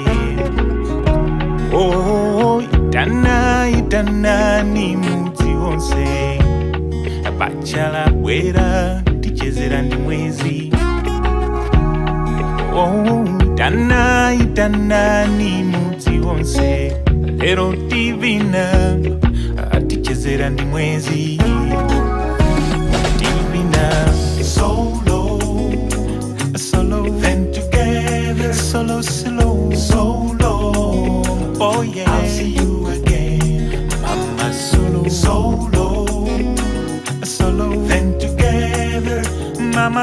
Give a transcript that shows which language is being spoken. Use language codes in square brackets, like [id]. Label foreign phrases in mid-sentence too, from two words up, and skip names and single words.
[ny] Itana ni mudzi wonse, bacha labwera tichezera ndi mwezi. Itana ni mudzi wonse, lero tivina tichezera ndi mwezi. Tivina [en] solo, then together, solo. Oh yeah, I'll see you again, mama. Solo, then together, mama.